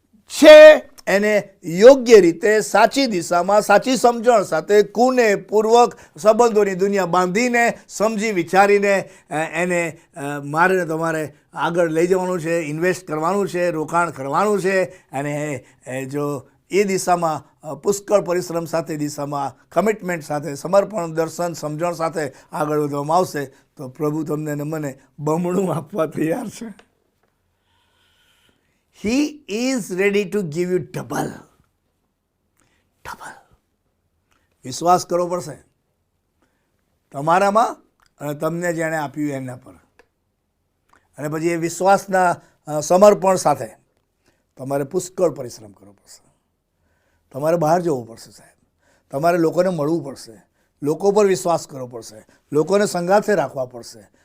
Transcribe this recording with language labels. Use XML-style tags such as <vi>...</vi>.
<gu>છે એને યોગ્ય રીતે, સાચી દિશામાં, સાચી સમજણ સાથે, કુને પૂર્વક સંબંધોની દુનિયા બાંધીને, સમજી વિચારીને એને મારે ને તમારે આગળ લઈ જવાનું છે, ઇન્વેસ્ટ કરવાનું છે, રોકાણ કરવાનું છે. અને જો એ દિશામાં પુષ્કળ પરિશ્રમ સાથે, દિશામાં કમિટમેન્ટ સાથે, સમર્પણ, દર્શન, સમજણ સાથે આગળ વધવામાં આવશે તો પ્રભુ તમને ને મને બમણું આપવા તૈયાર છે.</gu> <en>He is ready to give you double.</en> <gu>વિશ્વાસ કરવો પડશે તમારામાં અને તમને જેણે આપ્યું એના પર. અને પછી એ વિશ્વાસના સમર્પણ સાથે તમારે પુષ્કળ પરિશ્રમ કરવો પડશે. તમારે બહાર જવું પડશે સાહેબ. તમારે લોકોને મળવું પડશે, લોકો પર વિશ્વાસ કરવો પડશે, લોકોને સંગાથે રાખવા પડશે.</gu>